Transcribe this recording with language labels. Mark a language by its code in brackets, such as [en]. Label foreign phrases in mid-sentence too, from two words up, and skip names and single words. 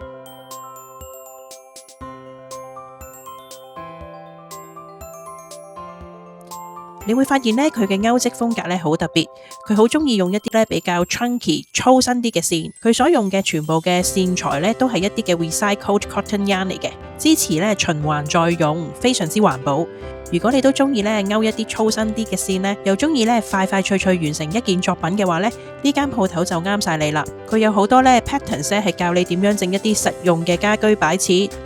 [yue] 你會發現呢，佢嘅勾織風格呢好特別，佢好中意用一啲呢比較 chunky 粗身啲嘅線，佢所用嘅全部嘅線材呢都係一啲嘅 [en] recycled cotton yarn [yue] 嚟嘅，支持呢循環再用，非常之環保。如果你都中意呢勾一啲粗身啲嘅線呢，又中意呢快快脆脆完成一件作品嘅話呢，呢間鋪頭就啱晒你啦。佢有好多呢 patterns 呢係教你點樣整一啲實用嘅家居擺設。